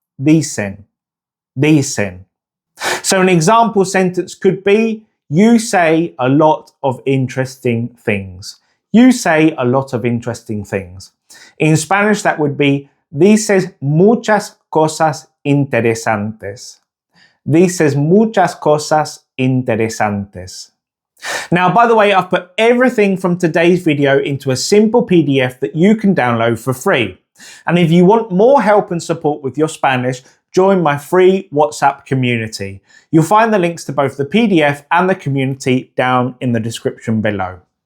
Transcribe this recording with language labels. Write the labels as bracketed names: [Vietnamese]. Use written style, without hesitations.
[Spanish] Dicen, dicen. [English] So an example sentence could be, you say a lot of interesting things. You say a lot of interesting things. In Spanish that would be, [Spanish] dices muchas cosas interesantes. Dices muchas cosas interesantes. [English] Now, by the way, I've put everything from today's video into a simple PDF that you can download for free. And if you want more help and support with your Spanish, join my free WhatsApp community. You'll find the links to both the PDF and the community down in the description below.